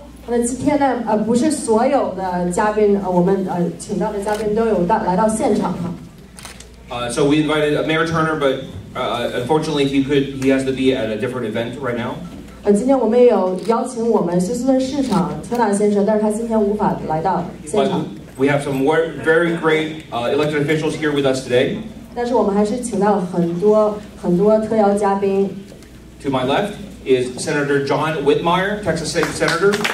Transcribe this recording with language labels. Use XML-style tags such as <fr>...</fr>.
<zh>那今天呢，不是所有的嘉宾，我们请到的嘉宾都有来到现场哈。</zh> <en>So we invited Mayor Turner, but unfortunately he has to be at a different event right now.</en> <zh>今天我们也有邀请我们休斯顿市长Turner先生，但是他今天无法来到现场。</zh> <en>We have some very great elected officials here with us today.</en> <zh>但是我们还是请到了很多特邀嘉宾。</zh> <en>To my left is Senator John Whitmire, Texas State Senator.</en>